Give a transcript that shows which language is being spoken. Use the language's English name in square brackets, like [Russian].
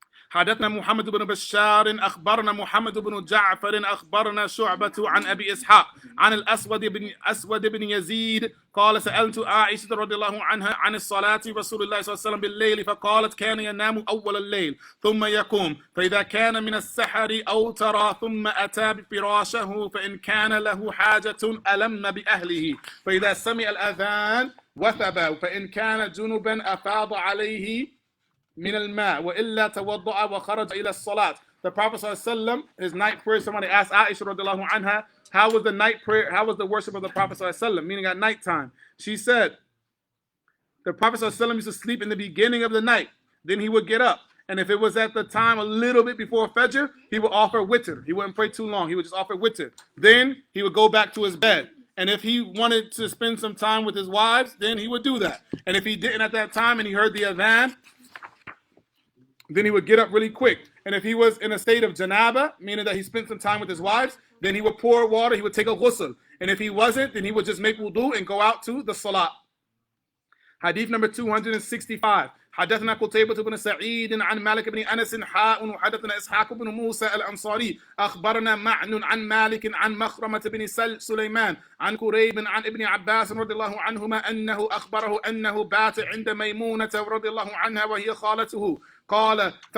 [Arabic] حدثنا محمد بن بشار أخبرنا محمد بن جعفر أخبرنا شعبة عن أبي إسحاق عن الأسود بن يزيد قال سألت عائشة رضي الله عنها عن الصلاة رسول الله صلى الله عليه وسلم بالليل فقالت كان ينام أول الليل ثم يقوم فإذا كان من السحر أوتر ثم أتى بفراشه فإن كان له حاجة ألم بأهله فإذا سمع الأذان وثب فإن كان جنبا أفاض عليه من الماء وإلا توضأ وخرج إلى الصلاة [English] the Prophet ﷺ, his night prayer, somebody asked Aisha radiallahu anha, how was the night prayer, how was the worship of the Prophet ﷺ, meaning at nighttime? She said, the Prophet ﷺ used to sleep in the beginning of the night. Then he would get up. And if it was at the time a little bit before Fajr, he would offer witr. He wouldn't pray too long. He would just offer witr. Then he would go back to his bed. And if he wanted to spend some time with his wives, then he would do that. And if he didn't at that time and he heard the adhan, then he would get up really quick. And if he was in a state of janaba, meaning that he spent some time with his wives, then he would pour water, he would take a ghusl. And if he wasn't, then he would just make wudu and go out to the salat. Hadith number 265. [Arabic] حدثنا قتيبة بن سعيد عن مالك بن أنس حاء وحدثنا إسحاق بن موسى الأنصاري أخبرنا معن عن مالك عن مخرمة بن سليمان عن كريب عن ابن عباس رضي الله عنهما أنه أخبره أنه بات عند ميمونة رضي الله عنها وهي خالته قال